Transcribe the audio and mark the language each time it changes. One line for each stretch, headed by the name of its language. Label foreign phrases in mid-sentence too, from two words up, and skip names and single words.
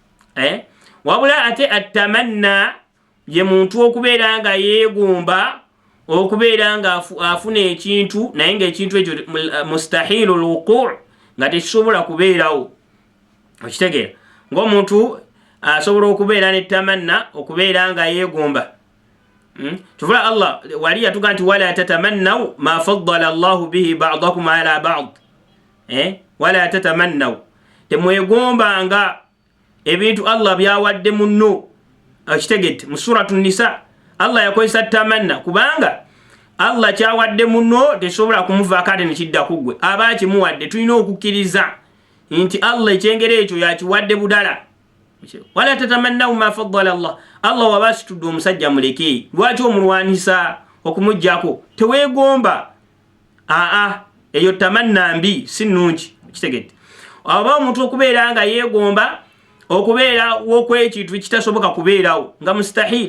Ganda: Wabula ate attamanna ye muntu okubeera nga yeegomba okubeera nga afuna ekintu naye ng'ekintu ekyo
Arabic: مستحيل الوقوع',
Ganda: nga tekisobola kubeerawo. Okitegeera? Ng'omuntu asobola okubeera n'ettamanna okubeera nga yeegomba. Tuvula Allah wali yatuga nti
Arabic: ولا تتمنوا ما فضل الله به بعضكم على بعض. ولا تتمنوا,
Ganda: temwegombanga ebintu Allah byawadde munno. Akitegete mu suratu Nisa Allah yakozesa tamanna kubanga Allah kyawadde munno tesobola kumuvaako ate nekidda kuggwe. Aba kimuwadde, tulina okukkiriza nti Allah ekyengere ekyo yakiwadde budala.
Arabic: ولا تتمنوا ما فضل الله.
Ganda: Allah waba asitudde omusajja muleke, lwaki omulwanisa okumuggyako? Teweegomba. Eyo tamanna mbi, si nnungi. Kitegete aba omuntu okubeera nga yeegomba okubeera w'okwekintu ekitasoboka kubeerawo nga mustahil.